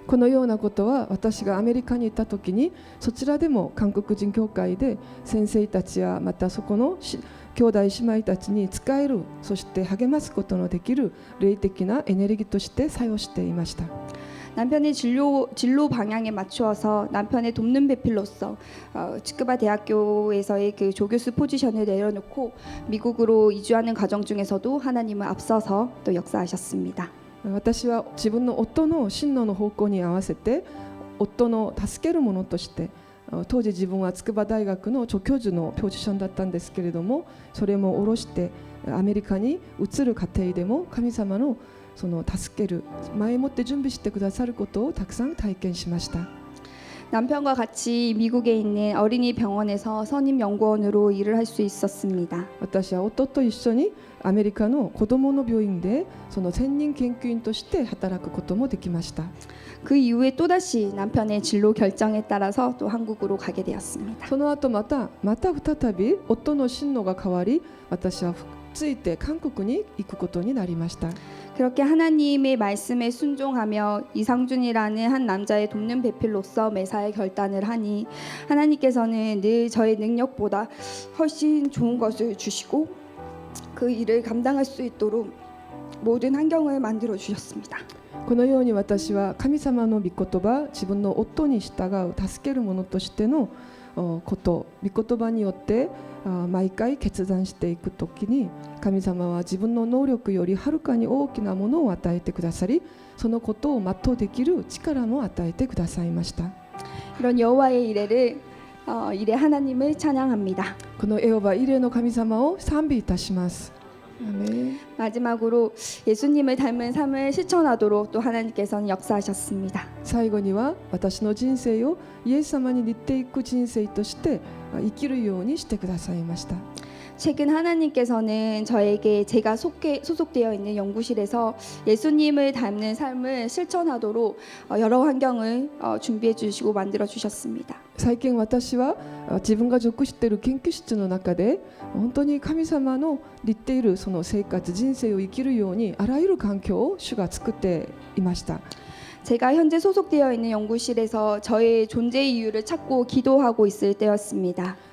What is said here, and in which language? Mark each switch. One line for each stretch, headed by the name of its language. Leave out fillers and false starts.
Japanese: このようなことは私がアメリカに行った時にそちらでも韓国人教会で先生たちやまたそこの兄弟姉妹たちに仕える、そして励ますことのできる霊的なエネルギーとして作用していました。
Korean: 남편의 진로 방향에 맞추어서 남편의 돕는 배필로서 츠크바 대학교에서의 그 조교수 포지션을 내려놓고 미국으로 이주하는 과정 중에서도 하나님은 앞서서 또 역사하셨습니다.
Japanese: 私は自分の夫の進路の方向に合わせて夫の助ける者として当時自分は筑波大学の助教授のポジションだったんですけれども、それも下ろしてアメリカに移る過程でも神様のその助ける前もって準備してくださることをたくさん体験しました。
Korean: 남편과 같이 미국에 있는 어린이 병원에서 선임 연구원으로 일을 할 수 있었습니다.
Japanese: 私は夫と一緒にアメリカの子どもの病院でその専任研究員として働くこともできました。
Korean: 그 이후에 또다시 남편의 진로 결정에 따라서 또 한국으로 가게 되었습니다.
Japanese: その後また再び夫の進路が変わり、私はついて韓国に行くことになりました。
Korean: 그렇게 하나님의 말씀에 순종하며 이상준이라는 한 남자의 돕는 배필로서 매사에 결단을 하니 하나님께서는 늘 저의 능력보다 훨씬 좋은 것을 주시고 그 일을 감당할 수 있도록 모든 환경을 만들어 주셨습니다.
Japanese: このように私は神様の御言葉、自分の夫に従う助ける者としてのこと、御言葉によって毎回決断していくときに、神様は自分の能力よりはるかに大きなものを与えてくださり、そのことを全うできる力も与えてくださいました。
Korean: 이런 여호와의 일에 하나님을 찬양합니다.
Japanese: このエホバイレの神様を賛美いたします。
Korean: 아멘. 마지막으로 예수님을 닮은 삶을 실천하도록 또 하나님께서는 역사하셨습니다.
Japanese: 最後には私の人生をイエス様に似ていく人生として生きるようにしてくださいました。
Korean: 최근 하나님께서는 저에게 제가 소속되어 있는 연구실에서 예수님을 닮는 삶을 실천하도록 여러 환경을 준비해 주시고 만들어 주셨습니다.
Japanese: 最近私は自分が属している研究室の中で本当に神様の似ているその生活人生を生きるようにあらゆる環境を主が作っていました。
Korean: 제가 현재 소속되어 있는 연구실에서 저의 존재 이유를 찾고 기도하고 있을 때였습니다.